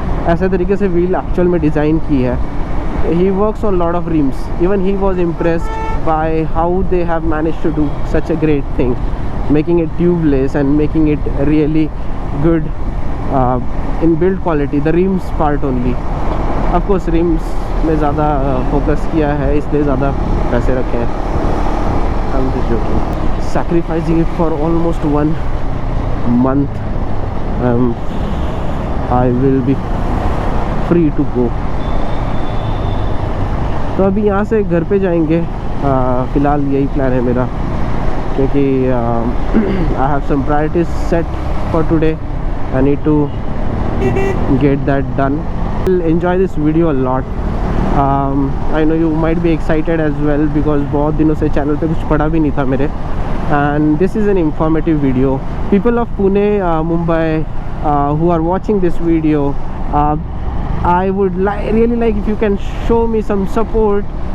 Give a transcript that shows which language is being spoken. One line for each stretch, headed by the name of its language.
Hindi: ऐसे तरीके से व्हील एक्चुअल में डिज़ाइन की है।
English: He works on lot of rims, even he was impressed by how they have manage to do such a great thing, making it tubeless and making it really good in build quality, the rims part only. Of course
Hindi: rims में ज़्यादा focus किया है इसलिए ज़्यादा पैसे रखे हैं।
English: I'm just joking. Sacrificing it for almost 1 month, I will be free to go.
Hindi: तो अभी यहाँ से घर पे जाएंगे, फ़िलहाल यही प्लान है मेरा, क्योंकि
English: I have some priorities set for today. I need to get that done. I'll enjoy this video a lot. I know you might be excited as well because
Hindi: बहुत दिनों से चैनल पे कुछ पड़ा भी नहीं था मेरे,
English: and this is an informative video. People of Pune, Mumbai, who are watching this video, I would really like if you can show me some support.